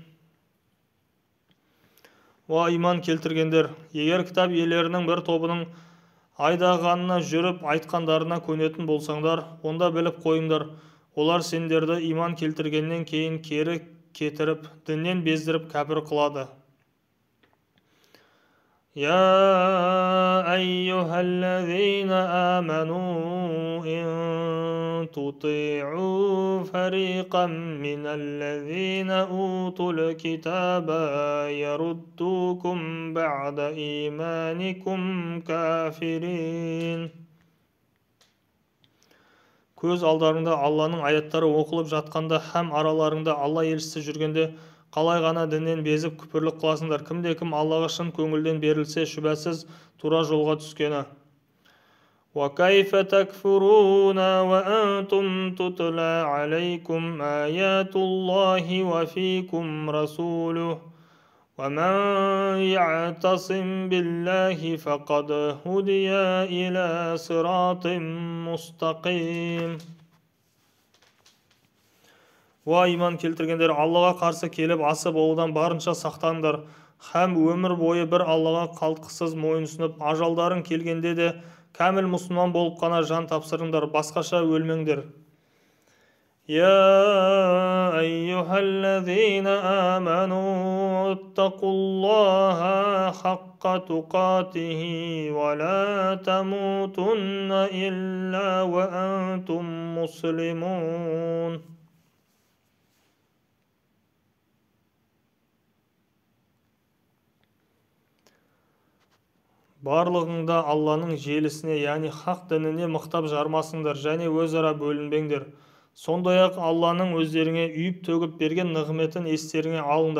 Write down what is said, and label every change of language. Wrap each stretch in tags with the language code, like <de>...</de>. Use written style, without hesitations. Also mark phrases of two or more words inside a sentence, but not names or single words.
<kk>Уа иман келтіргендер, егер кітап иелерінің бір тобының айдағанына жүріп айтқандарына көнетін болсаңдар, онда біліп қойыңдар, олар сендерді иман келтіргеннен кейін кері кетіріп, діннен бездіріп кәпір қылады.</kk> <ar>يا أيها الذين آمنوا إن تطيعوا فريقا من الذين أوتوا الكتاب يردوكم بعد إيمانكم كافرين.</ar> <kk>Көз алдарыңда Алланың аяттары оқылып жатқанда һәм араларыңда Алла елшісі жүргенде қалай ғана діннен безіп күпірлік қыласыңдар. Кімде-кім Аллаға шын көңілден берілсе, шүбәсіз тура жолға түскені.</kk> <ar>وَكَيْفَ تَكْفُرُونَ وَأَنْتُمْ تُتْلَى عَلَيْكُمْ آيَاتُ اللَّهِ وَفِيكُمْ رَسُولُهُ وَمَنْ يَعْتَصِمْ بِاللَّهِ فَقَدْ هُدِيَ إِلَى صِرَاطٍ مُسْتَقِيمٍ.</ar> <kk>Уа иман келтіргендер, Аллаға қарсы келіп асы болудан барынша сақтаныңдар, һәм өмір бойы бір Аллаға қалтқысыз мойынсұнып, ажалдарың келгенде де кәміл мұсылман болып қана жан тапсырыңдар, басқаша өлмеңдер.</kk> <ar>يا أيها الذين آمنوا اتقوا الله حق تقاته ولا تموتن إلا وأنتم مسلمون.</ar> <kk>Барлығыңда Алланың желісіне, яғни хақ дініне мықтап жармасыңдар және өзара бөлінбеңдер. Сондай-ақ Алланың өздеріңе үйіп-төгіп берген нығметін естеріңе алыңдар.</kk>